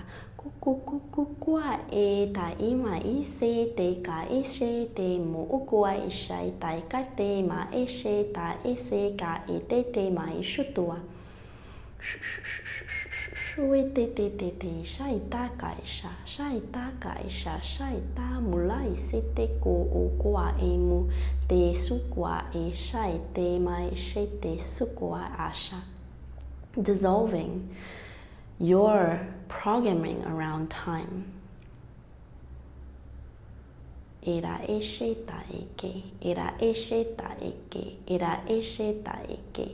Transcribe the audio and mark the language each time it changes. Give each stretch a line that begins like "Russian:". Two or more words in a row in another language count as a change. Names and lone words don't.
English: Kuku kuku kua e ta ima ise te ka ishe te mo ukua isha ta ka te ma ishe ta ise ka e te ma ishutua. Te shaita kaisha, shaita kaisha, shaita mulai sete ko ukua emu te sukua e shaite mai shete sukua asha. Dissolving your programming around time. Era esheta eke, era esheta eke, era esheta eke.